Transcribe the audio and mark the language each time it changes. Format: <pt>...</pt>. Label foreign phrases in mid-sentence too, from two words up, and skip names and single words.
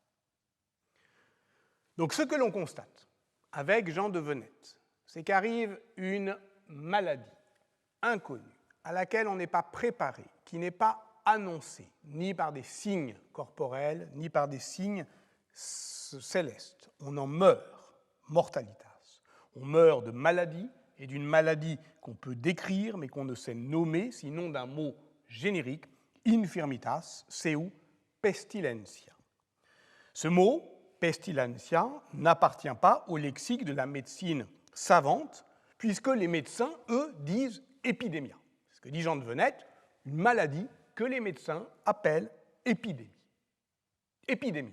<fr>Donc ce que l'on constate avec Jean de Venette, c'est qu'arrive une maladie inconnue, à laquelle on n'est pas préparé, qui n'est pas annoncée, ni par des signes corporels, ni par des signes célestes. On en meurt, mortalitas. On meurt de maladie, et d'une maladie qu'on peut décrire, mais qu'on ne sait nommer, sinon d'un mot générique,</fr> <la>infirmitas seu pestilentia.</la> <fr>Ce mot, pestilentia, n'appartient pas au lexique de la médecine savante, puisque les médecins, eux, disent épidémia. C'est ce que dit Jean de Venette, une maladie que les médecins appellent épidémie. Épidémia.</fr>